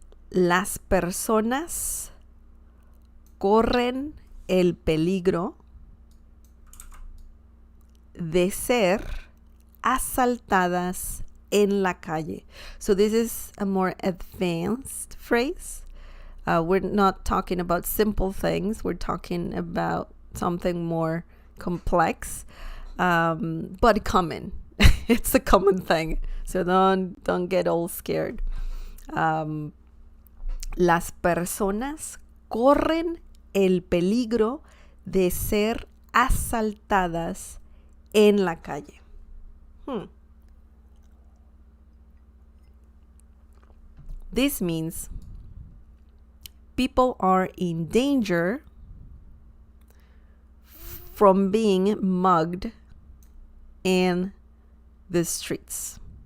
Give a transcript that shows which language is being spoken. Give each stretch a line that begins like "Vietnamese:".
Spanish: Las personas corren el peligro de ser asaltadas en la calle.
English: So this is a more advanced phrase. We're not talking about simple things. We're talking about something more complex, but common. It's a common thing. So don't get all scared.
Spanish: Las personas corren el peligro de ser asaltadas en la calle.
English: This means people are in danger from being mugged in the streets.